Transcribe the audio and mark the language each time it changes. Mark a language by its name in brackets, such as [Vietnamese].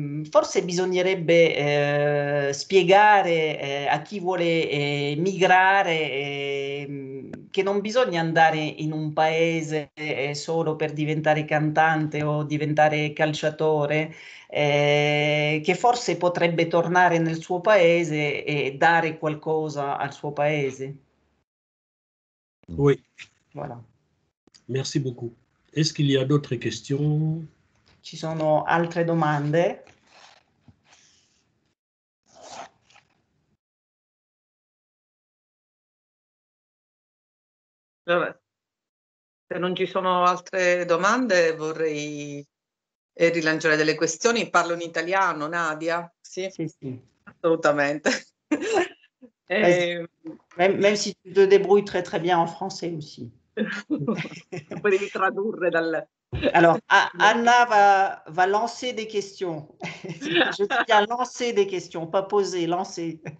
[Italian] Forse bisognerebbe spiegare a chi vuole migrare che non bisogna andare in un paese solo per diventare cantante o diventare calciatore, che forse potrebbe tornare nel suo paese e dare qualcosa al suo paese. [French] Oui. Voilà. Merci beaucoup. Est-ce qu'il y a d'autres questions? [Italian] Ci sono altre domande? Vabbè. Se non ci sono altre domande vorrei rilanciare delle questioni. Parlo in italiano, Nadia? Sì, Sì, sì. Assolutamente. [French] Même si tu te débrouilles très très bien en français aussi. [Italian] Poi devi tradurre dal... [French] Alors, Anna va lancer des questions. Je dis à lancer des questions, pas poser, lancer.